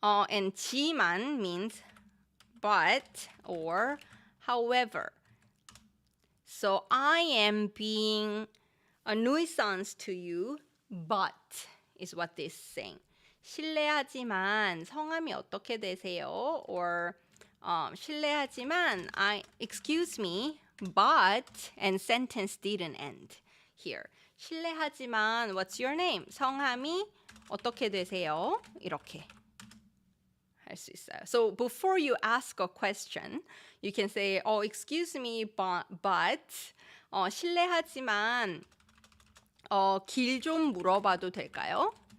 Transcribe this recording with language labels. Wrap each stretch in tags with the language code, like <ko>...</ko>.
<en>And 지만 means but or however. So I am being a nuisance to you, but is what this is saying.</en> <ko>실례하지만 성함이 어떻게 되세요?</ko> <en>Or 실례하지만 excuse me, but and sentence didn't end here. 실례하지만 what's your name?</en> <ko>성함이 어떻게 되세요? 이렇게 할 수 있어요.</ko> <en>So before you ask a question, you can say, excuse me, but</en> <ko>실례하지만 길 좀 물어봐도 될까요?</ko>